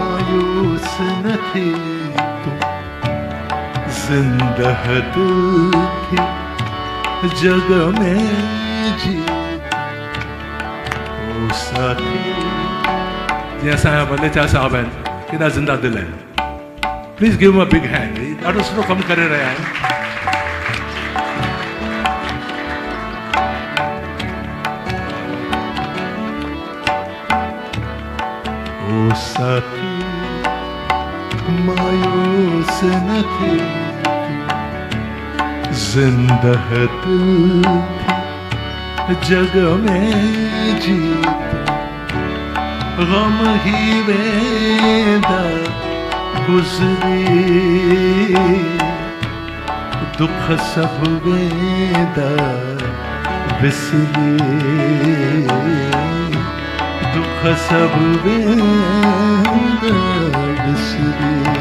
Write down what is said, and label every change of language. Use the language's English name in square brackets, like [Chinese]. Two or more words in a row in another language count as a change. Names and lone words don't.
[Sindhi] मायूस न थी तू, जिंदा दिल थी जग में जी। ओ साथी जी असां वलेचा साहब आहिनि, केॾा ज़िंदा दिल आहिनि। [English] please give him a big hand, [Sindhi] ॾाढो सुठो कमु करे रहिया आहिनि। ओ साथी मायूस न थी, जिंदा दिल थी जग में जीत। गम ही वेंदा गुज़री, दुख सब वेंदा विसरी, दुख सब वेंदा विसरी।